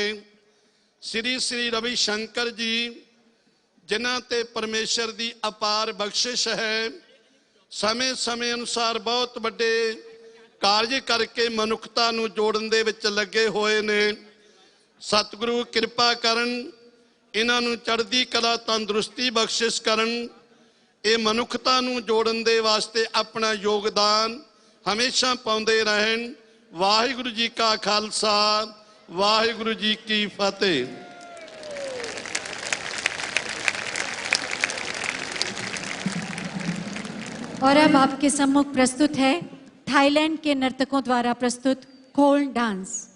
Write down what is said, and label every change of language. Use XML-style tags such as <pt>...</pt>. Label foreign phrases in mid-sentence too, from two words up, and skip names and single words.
<pa>ਸ੍ਰੀ ਸ੍ਰੀ ਰਵੀਸ਼ੰਕਰ ਜੀ, ਜਿਨ੍ਹਾਂ ਤੇ ਪਰਮੇਸ਼ਰ ਦੀ ਅਪਾਰ ਬਖ਼ਸ਼ਿਸ਼ ਹੈ, ਸਮਾਂ ਸਮਾਂ ਅਨੁਸਾਰ ਬਹੁਤ ਵੱਡੇ ਕਾਰਜ ਕਰਕੇ ਮਨੁੱਖਤਾ ਨੂੰ ਜੋੜਨ ਦੇ ਵਿੱਚ ਲੱਗੇ ਹੋਏ ਨੇ। ਸਤਿਗੁਰੂ ਕਿਰਪਾ ਕਰਨ, ਇਨ੍ਹਾਂ ਨੂੰ ਚੜ੍ਹਦੀ ਕਲਾ ਤੰਦਰੁਸਤੀ ਬਖ਼ਸ਼ਿਸ਼ ਕਰਨ। ਇਹ ਮਨੁੱਖਤਾ ਨੂੰ ਜੋੜਨ ਦੇ ਵਾਸਤੇ ਆਪਣਾ ਯੋਗਦਾਨ ਹਮੇਸ਼ਾ ਪਾਉਂਦੇ ਰਹਿਣ। ਵਾਹਿਗੁਰੂ ਜੀ ਕਾ ਖਾਲਸਾ, ਵਾਹਿਗੁਰੂ ਜੀ ਕੀ ਫਤਿਹ।</pa> <hi>और अब आपके सम्मुख प्रस्तुत है थाईलैंड के नर्तकों द्वारा प्रस्तुत खोल डांस।</hi>